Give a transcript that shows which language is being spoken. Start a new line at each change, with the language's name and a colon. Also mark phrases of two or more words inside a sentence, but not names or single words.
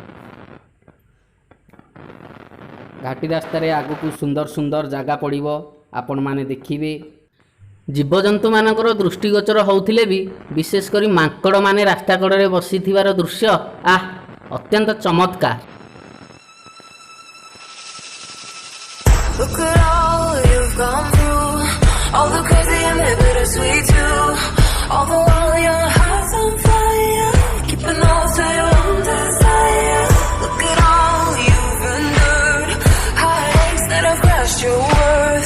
Odia: ଘାଟି ରାସ୍ତା ରେ ଆଗୁ ସୁନ୍ଦର ସୁନ୍ଦର ଜାଗା ପଡ଼ିବ ଆପଣ ମାନେ ଦେଖିବେ। ଜୀବଜନ୍ତୁ ମାନଙ୍କର ଦୃଷ୍ଟିଗୋଚର ହେଉଥିଲେ ବି ବିଶେଷକରି ମାଙ୍କଡ଼ ମାନେ ରାସ୍ତା କଡ଼େ ବସିଥିବାର ଦୃଶ୍ୟ ଅତ୍ୟନ୍ତ ଚମତ୍କାର।
English: Look at all you've gone through, all the crazy and the bittersweet too. All the while your heart's on fire, keeping all to your own desire. Look at all you've endured, heartaches that have crushed your worth.